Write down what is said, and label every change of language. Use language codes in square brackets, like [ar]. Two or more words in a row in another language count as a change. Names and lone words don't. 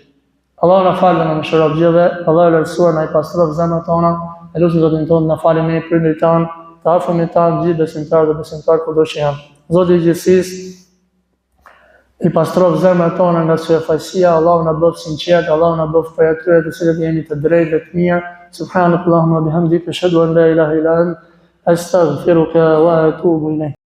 [sq] Allah na falë në mëshirë gjithëve, Allah e lartësuar na i pastrof zemrat tona, e lutem Zotin tonë na falë me prindërit tanë, të afërmit tanë, gjithë besimtarë dhe besimtarë kudo që janë. Zoti i gjithësisë i pastrof zemrat tona nga syfaqësia, Allahu na bëf sinqert, Allahu na bëf prej atyre të cilët jemi të drejtë dhe të mirë. [ar] سبحانك اللهم بحمدك أشهد أن لا إله إلا أنت أستغفرك وأتوب إليك.